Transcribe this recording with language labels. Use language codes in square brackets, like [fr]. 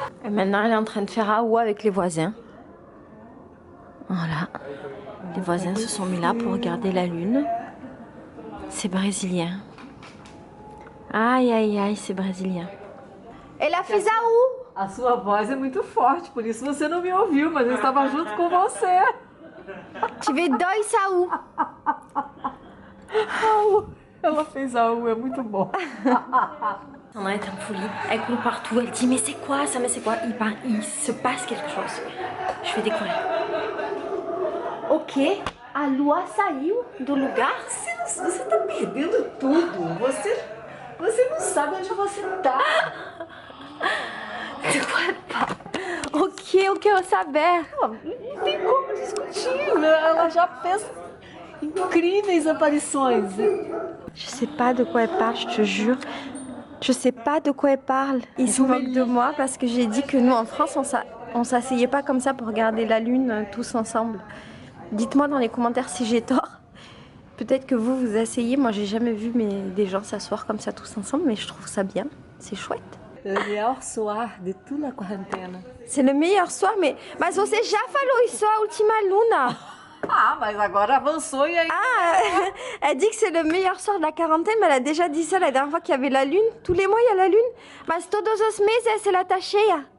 [fr] Et maintenant, elle est en train de faire aou avec les voisins. Voilà. Les voisins se sont mis là pour regarder la lune. C'est brésilien. Aïe, aïe, aïe, c'est brésilien. Elle a fait aou! [pt] A sua voz é muito forte, por isso você não me ouviu, mas eu estava junto com você. Tive 2 aou. Ela fez algo, é muito bom. [fr] Sandra est en folie, elle court partout, elle dit mais c'est quoi ça, mais c'est quoi? Il se passe quelque chose. Je vais découvrir. [pt] Ok, a lua saiu do lugar. Você tá perdendo tudo. Você não sabe onde você tá. [fr] De quoi elle parle? Ok. [pt] que eu quero saber. Não tem como discutir, né? Ela já fez incríveis aparições. [fr] Je sais pas de quoi elle parle, je te jure. Je sais pas de quoi elle parle. Ils se moquent de moi parce que j'ai dit que nous en France on s'asseyait pas comme ça pour regarder la lune tous ensemble. Dites-moi dans les commentaires si j'ai tort. Peut-être que vous vous asseyez, moi j'ai jamais vu des gens s'asseoir comme ça tous ensemble, mais je trouve ça bien, c'est chouette. Le meilleur soir de toute la quarantaine. C'est le meilleur soir, [pt] mas você já falou isso a última luna. Ah, mas agora avançou e aí... [fr] Ah, elle dit que c'est le meilleur soir de la quarantaine, mais elle a déjà dit ça la dernière fois qu'il y avait la lune. Tous les mois il y a la lune. [pt] Mas todos os meses ela tá cheia.